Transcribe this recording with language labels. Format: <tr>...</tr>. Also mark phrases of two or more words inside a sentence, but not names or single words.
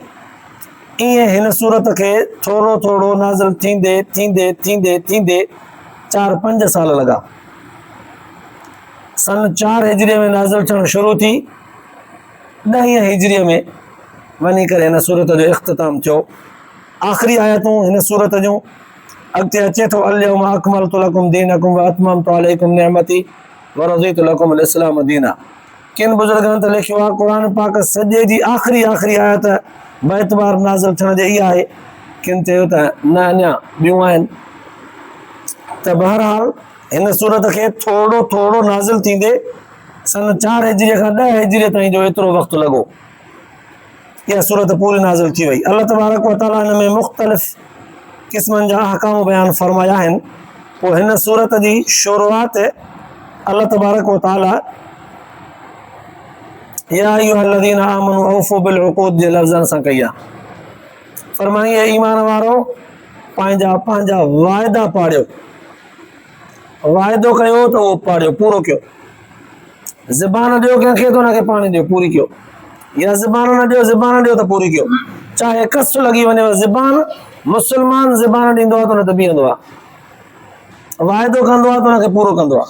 <sd>ईअं हिन सूरत खे थोरो थोरो नाज़िल थींदे 4-5 साल लॻा। सन 4 हिजरीअ में नाज़िल थियणु शुरू थी, 10 हिजरीअ में वञी करे हिन सूरत जो इख़्तिताम थियो। आख़िरी आयतूं हिन सूरत जूं अॻिते अचे थो,</sd> <ar>اليوم أكملت لكم دينكم و أتممت عليكم نعمتي و رضيت لكم الإسلام دينا.</ar> <sd>किन बुज़ुर्गनि त लिखियो आहे क़ुरान पाक सॼे जी आख़िरी आयत बेतबार नाज़िल थियण जे इहा आहे, किन चयो त न अञा ॿियूं आहिनि। त बहरहाल हिन सूरत खे थोरो थोरो नाज़िल थींदे सन 4 हिजरीअ खां 10 हिजरीअ ताईं जो एतिरो वक़्तु लॻो, इहा सूरत पूरी नाज़िल थी वई। अल्लाह तबारक व ताला हिन में मुख़्तलिफ़ क़िस्मनि जा अहकाम बयान फरमाया आहिनि। पोइ हिन सूरत जी शुरूआत अल्लाह तबारक व ताला</sd> <ar>يا أيها الذين آمنوا أوفوا بالعقود</ar> <sd>जे लफ़्ज़नि सां कई आहे। फरमाई है ईमान वारो पंहिंजा वाइदा पाड़ियो, वाइदो कयो त उहो पाड़ियो, पूरो कयो। ज़बान ॾियो कंहिंखे त हुनखे पाणी ॾियो, पूरी कयो। या ज़बान न ॾियो, ज़बान ॾियो त पूरी कयो। चाहे कस लॻी वञेव ज़बान, मुस्लमान ज़बान ॾींदो आहे त हुन ते बीहंदो आहे, वाइदो कंदो आहे त हुनखे पूरो कंदो आहे।</sd>